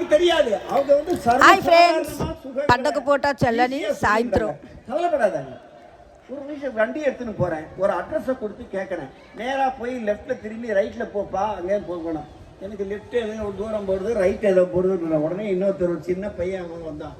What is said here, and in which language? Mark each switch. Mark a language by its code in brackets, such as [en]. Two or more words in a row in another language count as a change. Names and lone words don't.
[ta] தெரியாது. அவங்க வந்து [en] Hi friends, [te] పండగ పూట చల్లని సాయంత్రం. [ta] கவலைப்படாதாங்க. ஒரு நிமிஷம் வண்டி எடுத்துன்னு போகிறேன், ஒரு அட்ரஸை கொடுத்து கேட்குறேன். நேராக போய் லெஃப்ட்டில் திரும்பி ரைட்டில் போப்பா, அங்கேயே போகணும். எனக்கு லெஃப்ட் ஏதோ ஒரு தூரம் போடுது, ரைட் ஏதோ போடுதுன்னு உடனே இன்னொருத்தர் சின்ன பையன் அவன் வந்தான்.